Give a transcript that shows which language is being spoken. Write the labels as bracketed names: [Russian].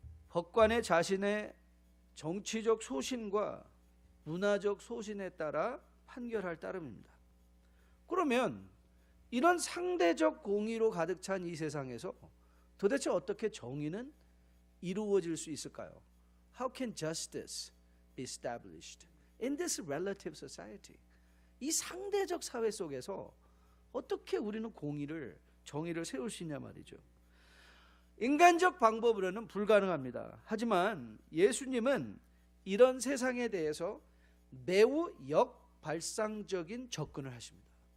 [Korean] 법관의 자신의 정치적 소신과 문화적 소신에 따라 판결할 따름입니다. 그러면 이런 상대적 공의로 가득 찬 이 세상에서 도대체 어떻게 정의는 이루어질 수 있을까요? [English] How can justice be established in this relative society? [Korean] 이 상대적 사회 속에서 어떻게 우리는 공의를, 정의를 세울 수 있냐 말이죠. 인간적 방법으로는 불가능합니다. 하지만 예수님은 이런 세상에 대해서 매우 역발상적인 접근을 하십니다.